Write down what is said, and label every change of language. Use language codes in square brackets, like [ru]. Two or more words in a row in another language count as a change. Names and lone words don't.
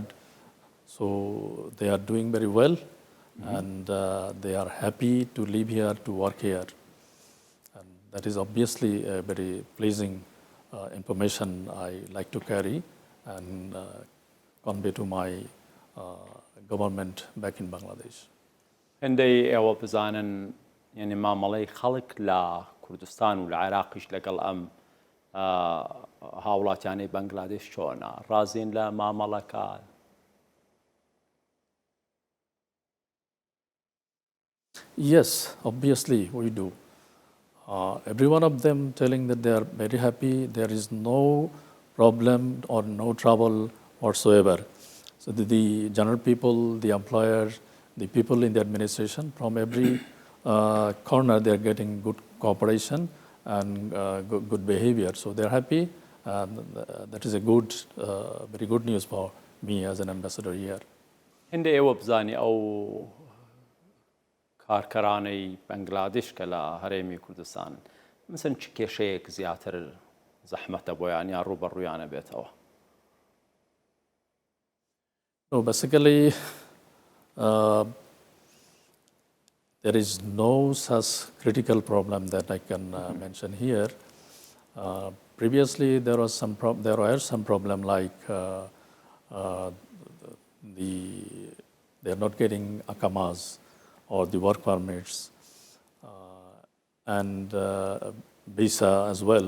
[en] So they are doing very well, and they are happy to live here, to work here. And that is obviously a very pleasing information I like to carry and convey to my government back in Bangladesh. [ckb] هەندەی ئێوە بزانن یعنی مامەڵەی خەڵک لە کوردستان و لە عێراقیش لەگەڵ ئەم هاوڵاتیانەی بەنگلادێش چۆنە ڕازین لە مامەڵەکە [en] Yes, obviously we do. Every one of them telling that they are very happy, there is no problem or no trouble whatsoever. So the general people, the employers, the people in the administration, from every corner, they are getting good cooperation and good behavior. So they are happy, and that is a good, very good news for me as an ambassador here. [ckb] هەندێک ئێوە بزانی ئەو کارکەرانەی بەنگلادێش کە لە هەرێمی کوردستان مثلا چ کێشەیەک زیاتر زەحمەتە بۆیان یا ڕوبەڕوویانە بێتەوە؟ [en] No, basically, there is no such critical problem that I can mention here. Previously, there were some problem like they are not getting akamas or the work permits and visa as well.